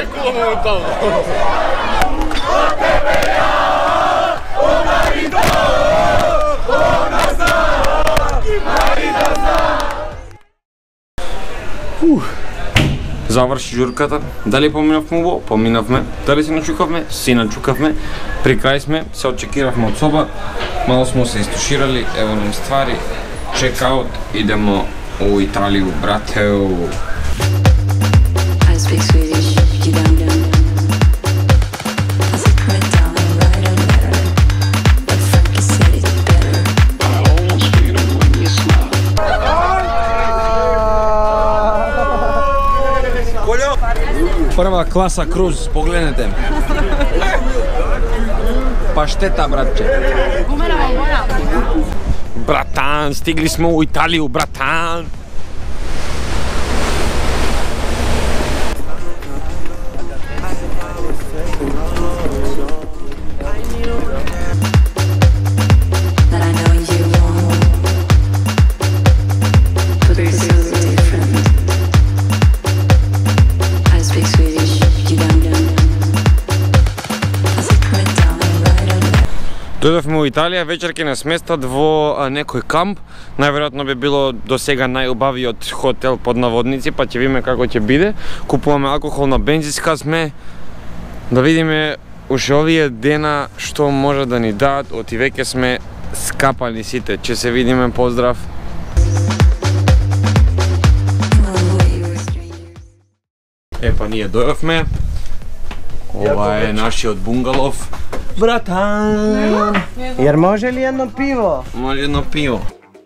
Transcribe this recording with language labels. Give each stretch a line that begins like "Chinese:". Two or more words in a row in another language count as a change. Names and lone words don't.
Macedonian: Заврши журката. Дали поминавме убаво? Поминавме. Дали се начукавме? Си начукавме. При крај сме, се очекиравме од соба.
Serbian: Мало смо се истуширали, ево нам ствари. Чекаут, идемо у Италију, братеу.
English: I speak Swedish, you don't know. I said put it down and write a letter, but Frankie said it better. I almost feel it when you smile.
Macedonian: Прва класа круз, погледнете. Паштета, братче. Братан, стигли сме у Италију, братан.
English: That I know you won't, but we're so different. I speak Swedish, you don't know. I said put it down and write a letter.
Macedonian: Дојдовме у Италија, вечер ќе нас сместат во некој камп. Најверојатно би било до сега најубавиот хотел под наводници, па ќе видиме како ќе биде. Купуваме алкохол на бензинска сме. Да видиме уште овие дена што може да ни дадат, оти веќе сме скапани сите. Ќе се видиме, поздрав. Епа, ние дојавме. Ова е нашиот бунгалов. Братан!
Serbian: Jer može li jedno pivo?
Macedonian: Може едно пиво.